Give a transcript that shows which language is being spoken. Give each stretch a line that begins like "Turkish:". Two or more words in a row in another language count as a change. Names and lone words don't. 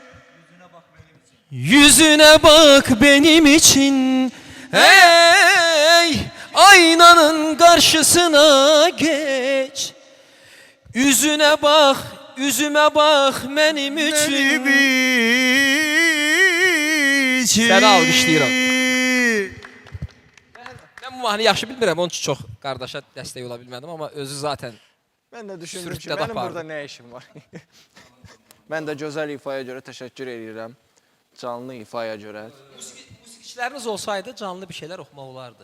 Turkish: Yüzüne bak benim için. Hey, aynanın karşısına geç. Yüzüne bak, yüzüme bak benim için. Benim için.
Azerbaijani: Səni alqışlayıram. Mən bu mahnı yaxşı bilmirəm, onun üçün çox qardaşa dəstək ola bilmədim, amma özü zaten Mən də düşündüm ki, Sürütdə mənim apardı. burada nə işim var? Mən də gözəl ifaya görə təşəkkür edirəm. Canlı ifaya görə. musiqiçiləriniz olsaydı canlı bir şeylər oxumaq olardı.